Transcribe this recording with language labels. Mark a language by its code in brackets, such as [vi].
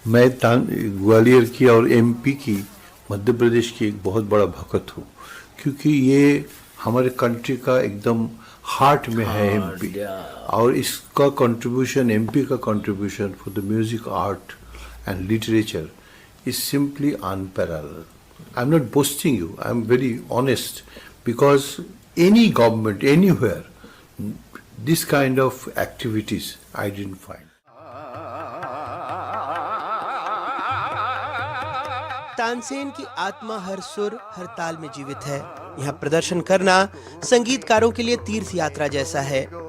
[hi] मैं ग्वालियर की और एमपी की, मध्य प्रदेश की एक बहुत बड़ा भक्त हूँ, क्योंकि ये हमारे कंट्री का एकदम हार्ट में है एमपी, और इसका कंट्रीब्यूशन, एमपी का [en] Contribution for the music, art and literature is simply unparalleled. I'm not boasting you, I'm very honest, because any government, anywhere, this kind of activities I didn't find. [hi] Tansen की आत्मा हर सुर, हर ताल में जीवित है। यहाँ प्रदर्शन करना संगीतकारों के लिए तीर्थ यात्रा जैसा है।